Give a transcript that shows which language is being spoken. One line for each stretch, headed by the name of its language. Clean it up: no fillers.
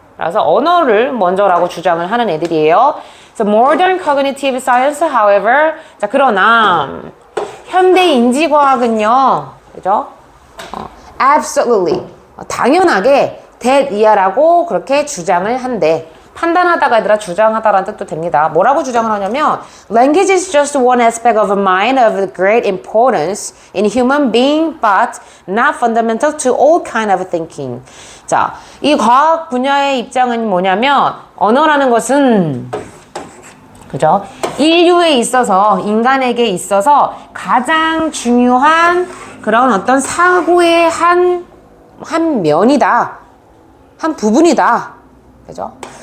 Korean: 그래서 언어를 먼저라고 주장을 하는 애들이에요.
English: So modern cognitive science, however,
Korean: 자 그러나 현대 인지과학은요, 그죠? Absolutely, 당연하게 that,이하라고 그렇게 주장을 한대. 판단하다가 얘들아 주장하다라는 뜻도 됩니다. 뭐라고 주장을 하냐면
English: Language is just one aspect of a mind of great importance in human being but not fundamental to all kind of thinking.
Korean: 자, 이 과학 분야의 입장은 뭐냐면 언어라는 것은 그죠? 인류에 있어서 인간에게 있어서 가장 중요한 그런 어떤 사고의 한 면이다. 한 부분이다. 그죠?